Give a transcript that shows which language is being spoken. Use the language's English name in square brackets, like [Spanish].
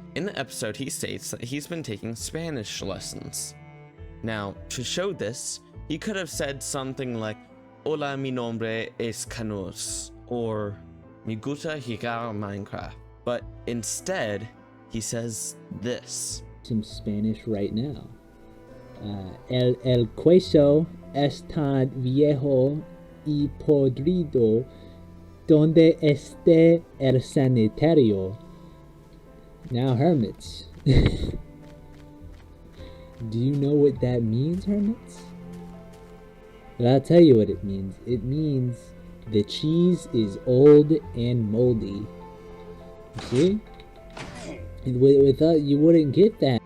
[English] In the episode, he states that he's been taking Spanish lessons. Now, to show this, he could have said something like, [Spanish] "Hola, mi nombre es Canoes," [English] or [Spanish] "Me gusta jugar Minecraft." [English] But instead, he says this. Some Spanish right now. [Spanish] El queso es tan viejo y podrido donde esté el sanitario. [English] Now, hermits. Do you know what that means, hermits? Well, I'll tell you what it means. It means the cheese is old and moldy. See? Without, you wouldn't get that.